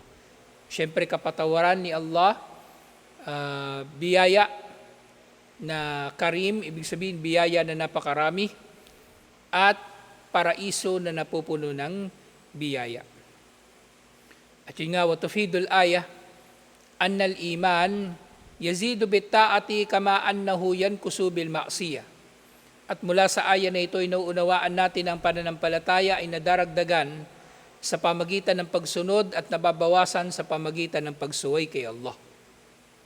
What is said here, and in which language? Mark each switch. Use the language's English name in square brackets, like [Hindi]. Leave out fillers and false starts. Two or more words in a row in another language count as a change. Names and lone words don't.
[Filipino] Syempre kapatawaran ni Allah, biyaya na karim, ibig sabihin biyaya na napakarami, at paraiso na napupuno ng biyaya. At yun nga, [Arabic] وتفيد الآية، أن الإيمان يزيد بالطاعة كما أنه ينقص بالمعصية. [Filipino] At mula sa aya na ito, inuunawaan natin ang pananampalataya ay nadaragdagan sa pamagitan ng pagsunod at nababawasan sa pamagitan ng pagsuway kay Allah.